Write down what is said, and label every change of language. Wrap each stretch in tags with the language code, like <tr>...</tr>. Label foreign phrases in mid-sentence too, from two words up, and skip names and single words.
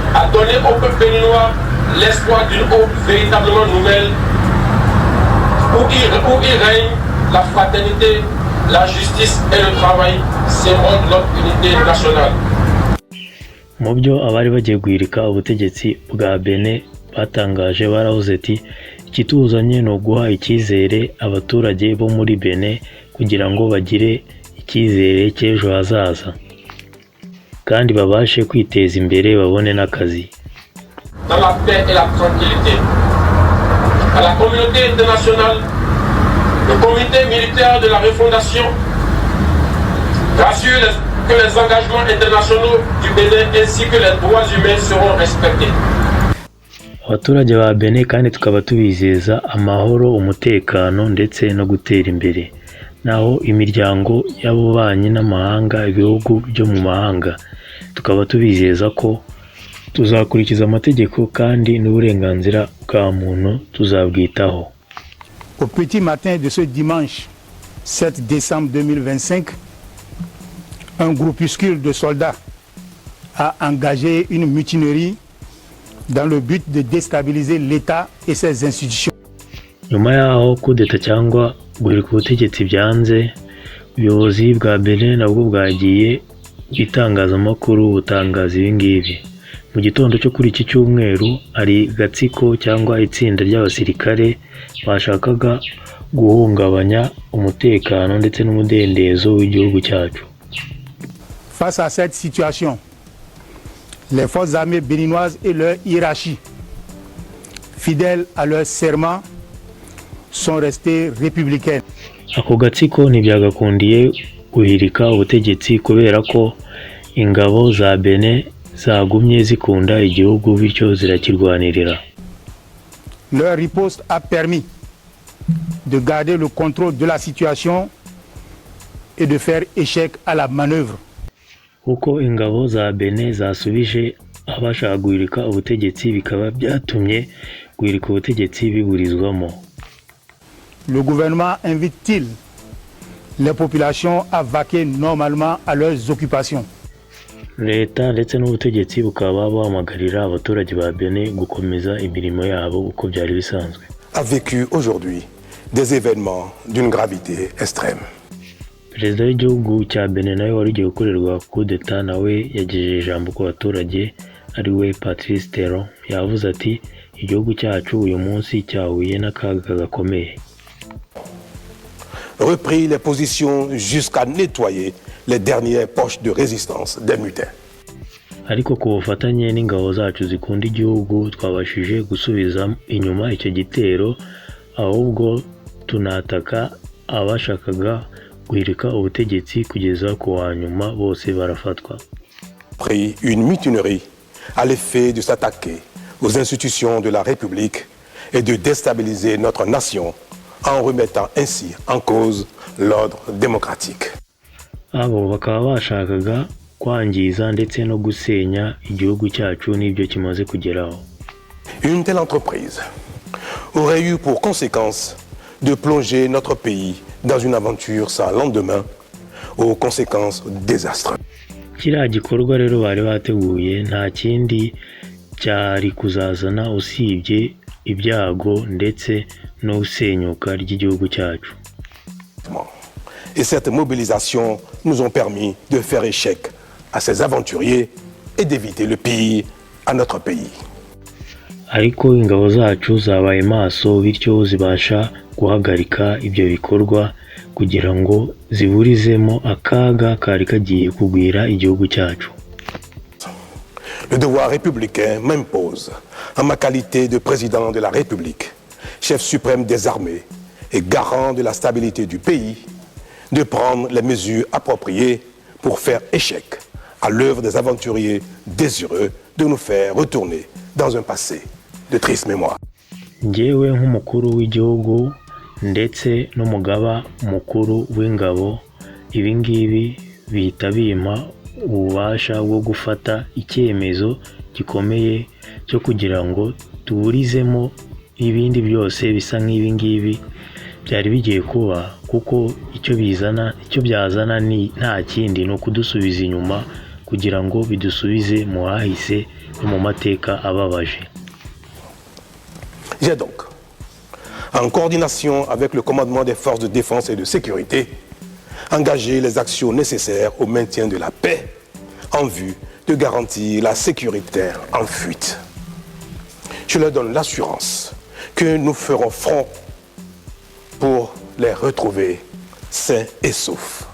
<fr>donner au peuple béninois l'espoir d'une aube véritablement nouvelle où il règne la fraternité, la justice et le travail, symbole de notre unité nationale.</fr> <rw>Mu byo abari bagiye guhirika ubutegetsi bwa Benin batangaje baravuze ati ikituzanye no guha icyizere abaturage bo muri Benin kugira ngo bagire icyizere cy'ejo hazaza kandi babashe kwiteza imbere babone n'akazi.</rw> <fr>Dans la paix et la tranquillité. À la communauté internationale, le comité militaire de la refondation rassure que les engagements internationaux du Bénin ainsi que les droits humains seront respectés.</fr> <rw>Abaturage ba Benin kandi tukaba tubizeza amahoro, umutekano ndetse no gutera imbere. Naho imiryango y'abubanyi n'amahanga, ibihugu byo mu mahanga, tukaba tubizeza ko tuzakurikiza amategeko kandi n'uburenganzira bwa muntu tuzabwitaho.</rw> <fr>Au petit matin de ce dimanche 7 décembre 2025, un groupuscule de soldats a engagé une mutinerie dans le but de déstabiliser l'État et ses institutions.</fr> <rw>Nyuma yaho kudeta cyangwa guhirika ubutegetsi byanze, ubuyobozi bwa Benin nabwo bwagiye itangazamakuru butangaza ibingibi. Mu gitondo cyo kuri iki cyumweru ari gatsiko cyangwa itsinda ry'abasirikare bashakaga guhungabanya umutekano ndetse n'umudendezo w'igihugu cyacu.</rw> <fr>Face à cette situation, les forces armées béninoises et leur hiérarchie, fidèles à leur serment, sont restées républicaines.</fr> <rw>Ako gatsiko ntibyagakundiye guhirika ubutegetsi kubera ko ingabo za Benin zagumye zikunda igihugu bityo zirakirwanirira.</rw> <fr>Leur riposte a permis de garder le contrôle de la situation et de faire échec à la manœuvre.</fr> <rw>Uko ingabo za Benin zasubije abashaka guhirika ubutegetsi bikaba byatumye guhirika ubutegetsi biburizwamo.</rw> <fr>Le gouvernement invite-t-il les populations à vaquer normalement à leurs occupations?</fr> <rw>Leta ndetse n'ubutegetsi bukaba bahamagarira abaturage ba Benin gukomeza imirimo yabo uko byari bisanzwe.</rw> <fr>A vécu aujourd'hui des événements d'une gravité extrême.</fr> <rw>Perezida w'igihugu cya Benin nawe wari ugiye gukorerwa kudeta nawe yagejeje ijambo ku baturage ariwe Patrice Talon yavuze ati igihugu cyacu uyu munsi cyahuye n'akaga gakomeye.</rw> <fr>Repris les positions jusqu'à nettoyer les dernières poches de résistance des mutins.</fr> <rw>Ariko ku bufatanye n'ingabo zacu zikunda igihugu twabashije gusubiza inyuma icyo gitero, ahubwo tunataka abashakaga guhirika ubutegetsi kugeza ku wa nyuma bose barafatwa.</rw> <fr>Pris une mutinerie à l'effet de s'attaquer aux institutions de la République et de déstabiliser notre nation en remettant ainsi en cause l'ordre démocratique.</fr> <rw>Abo bakaba bashakaga kwangiza ndetse no gusenya igihugu cyacu n'ibyo kimaze kugeraho.</rw> <fr>Une telle entreprise aurait eu pour conséquence de plonger notre pays dans une aventure sans lendemain aux conséquences désastreuses.</fr> <rw>Kiriya gikorwa rero bari bateguye nta kindi cyari kuzazana usibye ibyago ndetse no gusenyuka ry'igihugu cyacu.</rw> <fr>Et cette mobilisation nous ont permis de faire échec à ces aventuriers et d'éviter le pire à notre pays.</fr> <rw>Ariko ingabo zacu zabaye maso bityo zibasha guhagarika ibyo bikorwa kugira ngo ziburizemo akaga kari kagiye kugwira igihugu cyacu.</rw> <fr>Le devoir républicain m'impose, en ma qualité de président de la République, chef suprême des armées et garant de la stabilité du pays, de prendre les mesures appropriées pour faire échec à l'œuvre des aventuriers désireux de nous faire retourner dans un passé de triste mémoire.</fr> <rw>Njyewe nk'umukuru w'igihugu ndetse n'umugaba mukuru w'ingabo, ibingibi bihita bimpa ububasha bwo gufata icyemezo gikomeye cyo kugira ngo tuburizemo ibindi byose bisa nk'ibingibi byari bigiye kuba, kuko icyo byazana ni nta kindi no kudusubiza inyuma kugira ngo bidusubize mu hahise no mu mateka ababaje.</rw> <fr>J'ai donc, en coordination avec le commandement des forces de défense et de sécurité, engagé les actions nécessaires au maintien de la paix en vue de garantir la sécurité en fuite. Je leur donne l'assurance que nous ferons front pour les retrouver sains et saufs.</fr>